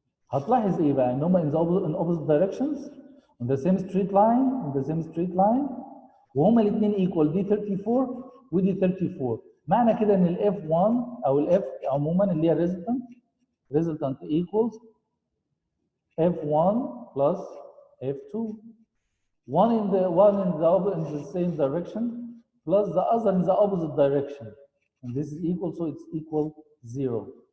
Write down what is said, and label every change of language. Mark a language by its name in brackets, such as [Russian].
[Arabic] هتلاحظ ايه بقى ان هما [English] in opposite directions on the same straight line [Arabic] وهما الاثنين equal دي 34 ودي 34. معنى كده ان ال F1 او ال F عموما اللي هي [English] resultant equals F1 plus F2. One in the same direction plus the other in the opposite direction. And this is equal, so it's equal 0.